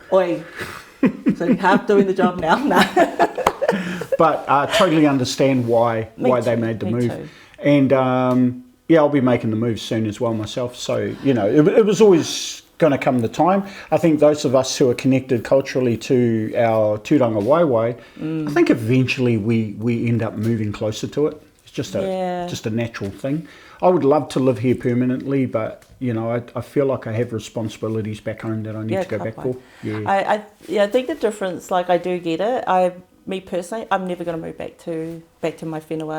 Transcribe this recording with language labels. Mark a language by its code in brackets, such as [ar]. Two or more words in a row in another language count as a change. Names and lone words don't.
[en] Oi, so you're half doing the job now. No. But I totally understand why they made the move, too. And. I'll be making the move soon as well myself. So, it was always going to come the time. I think those of us who are connected culturally to our tūranga waiwai, I think eventually we end up moving closer to it. It's just a natural thing. I would love to live here permanently, but, I feel like I have responsibilities back home that I need to go back for. Yeah. I think the difference, like I do get it. Me personally, I'm never going to move back to my whenua.